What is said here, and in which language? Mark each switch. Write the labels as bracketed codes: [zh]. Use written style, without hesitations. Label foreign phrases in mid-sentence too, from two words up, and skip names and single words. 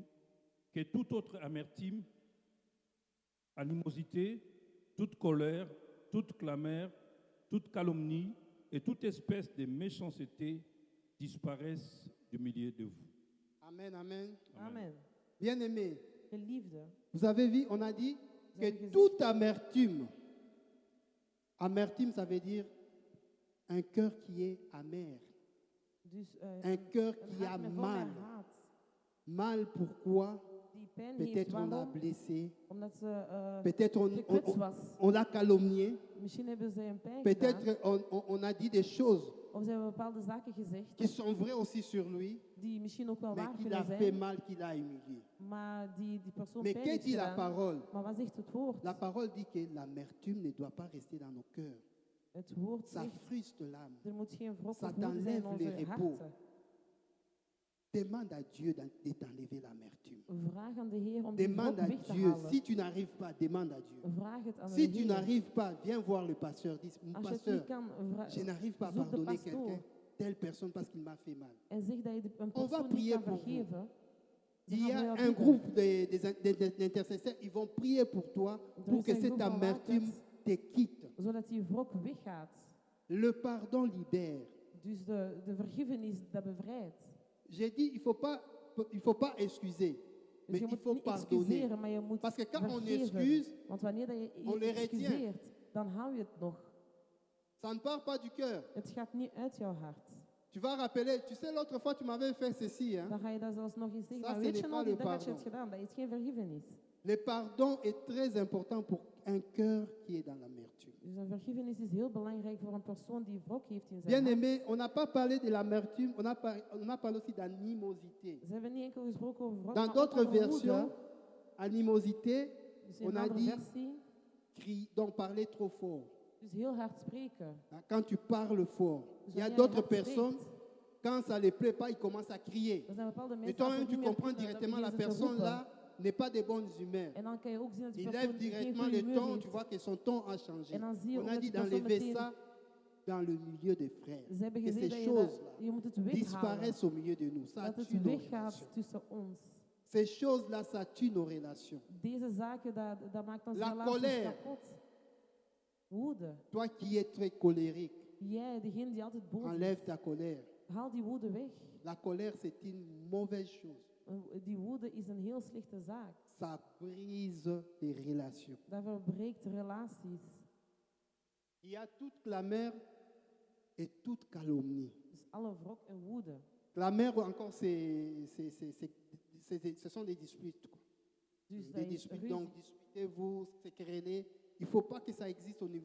[fr] Que toute autre amertume, animosité, toute colère, toute clameur, toute calomnie et toute espèce de méchanceté disparaissent du milieu de vous. Amen, amen. Amen. Bien-aimés, [nl] Geliefde, [fr] vous avez vu, on a dit Vous avez que raison. toute amertume, ça veut dire un cœur qui est amer, [nl] dus [fr] un cœur [nl] een [fr] qui a [nl] hart met vol [fr] mal. [nl] met haat, [fr] Mal pourquoi? [nl] die pijn heeft. [fr] Peut-être on l'a [nl] Waarom? [fr] blessé, [nl] Omdat ze [fr] peut-être [nl] gekwetst was. [fr] on l'a calomnié, [nl] Misschien hebben ze een pijn gedaan. [fr] peut-être on a dit des choses [nl] Of ze hebben bepaalde zaken gezegd [fr] qui sont vraies aussi sur lui, [nl] die misschien ook wel [fr] mais [nl] waar [fr] qu'il a [nl] kunnen [fr] fait [nl] zijn, [fr] mal, qu'il a humilié. [nl] maar die persoon [fr] Mais [nl] pijn [fr] que [nl] heeft [fr] dit la [nl] gedaan. [fr] parole? [nl] Maar wat zegt het woord? [fr] La parole dit que l'amertume ne doit pas rester dans nos cœurs. [nl] Het woord [fr] Ça [nl] zegt, [fr] frustre l'âme. [nl] er moet geen wrok [fr] Ça [nl] of woede zijn in [fr] t'enlève les [nl] onze [fr] repos. [nl] harten. [fr] Demande à Dieu de t'enlever l'amertume. [nl] Vraag aan de Heer om die wrok [fr] Demande à [nl] weg te [fr] Dieu. [nl] halen. [fr] Si tu n'arrives pas, demande à Dieu. [nl] Vraag het aan [fr] Si [nl] de [fr] tu [nl] Heer. [fr] n'arrives pas, viens voir le pasteur. Dis, mon [nl] Als je het [fr] pasteur, [nl] niet kan, [fr] je n'arrive pas à [nl] zoek de [fr] pardonner [nl] pastoor [fr] quelqu'un, telle personne parce qu'il m'a fait mal. [nl] en zeg dat je een [fr] On va [nl] persoon niet [fr] prier [nl] kan [fr] pour vous. [nl] vergeven. [fr] Il y [nl] gaan [fr] a [nl] voor jou [fr] un [nl] bidden. [fr] groupe d'intercesseurs, ils vont prier pour toi pour [nl] is [fr] que [nl] een [fr] cette [nl] groep van [fr] amertume [nl] wakers. [fr] te quitte. [nl] Zodat die wrok weggaat. [fr] Le pardon libère. [nl] Dus de vergiffenis, dat bevrijdt. [fr] J'ai dit, il faut pas excuser, [nl] Dus [fr] mais [nl] je [fr] il [nl] moet [fr] faut [nl] niet [fr] pardonner. [nl] excuseren, maar je moet [fr] Parce que quand on [nl] vergeven. [fr] excuse, [nl] Want wanneer dat je [fr] on les retient. [nl] excuseert, dan hou je het nog. [fr] Ça ne part pas du cœur. [nl] Het gaat niet uit jouw hart. [fr] Tu vas rappeler, tu sais, l'autre fois, tu m'avais fait ceci. Hein? [nl] Dan ga je dat zelfs nog eens zeggen. [fr] Ça, [nl] Maar [fr] ce [nl] weet je [fr] n'est [nl] nog, [fr] pas [nl] die [fr] le [nl] dag had je het [fr] pardon. [nl] gedaan. Dat is geen vergiffenis. [fr] Le pardon est très important pour un cœur qui est dans l'amertume. [nl] Dus een vergiffenis is heel belangrijk voor een persoon die wrok heeft in zijn [fr] Bien [nl] hart. [fr] aimé, on n'a pas parlé de l'amertume, on a parlé aussi d'animosité. [nl] Ze hebben niet enkel gesproken over wrok, [fr] Dans [nl] maar ook [fr] d'autres [nl] over [fr] versions, [nl] woede. [fr] animosité, [nl] Dus in [fr] on [nl] een [fr] a [nl] andere [fr] dit [nl] versie, [fr] donc parler trop fort. [nl] dus heel hard spreken. [fr] Quand tu parles fort, [nl] Dus [fr] il y a [nl] wanneer je [fr] d'autres [nl] hard [fr] personnes, [nl] spreekt, [fr] quand ça ne les plaît pas, ils commencent à crier. [nl] er zijn bepaalde [fr] Et [nl] mensen, als [fr] toi-même, [nl] het [fr] tu [nl] niet meer [fr] comprends [nl] kunnen, dan [fr] directement la [nl] beginnen ze te [fr] personne [nl] roepen. [fr] là n'est pas de bonnes humeurs. [nl] En dan kan je ook zien dat die [fr] Il [nl] persoon [fr] lève [nl] geen [fr] directement [nl] goede [fr] le [nl] humeur [fr] ton, [nl] heeft. [fr] tu vois que son ton a changé. [nl] En dan zie je [fr] On [nl] ook [fr] a [nl] dat [fr] dit [nl] die persoon [fr] d'enlever [nl] meteen... [fr] ça dans le milieu des frères. [nl] Ze hebben [fr] Que [nl] gezegd [fr] ces [nl] dat [fr] choses [nl] je moet het weghalen. [fr] disparaissent au milieu de nous. Ça [nl] Dat [fr] tue [nl] het [fr] nos [nl] weggaat [fr] relations. [nl] tussen ons. [fr] Ces choses-là, ça tue nos relations. [nl] Deze zaken, dat maakt onze [fr] La [nl] relaties [fr] colère. [nl] kapot. Woede. [fr] Toi qui es très colérique, [nl] Jij, degene die altijd boos is, [fr] enlève ta colère. [nl] haal die woede weg. [fr] La colère, c'est une mauvaise chose. [nl] Die woede is een heel slechte zaak. [fr] Ça brise les relations. [nl] Dat verbreekt relaties. [fr] Il y a toute clameur et toute calomnie. [nl] Dus alle wrok en woede. [fr] Clameur encore, ce sont des disputes. Quoi. [nl] Dus [fr] Des [nl] dat is [fr] disputes, [nl] ruzie. [fr] donc disputez-vous, se querellez. Il ne faut pas que ça existe au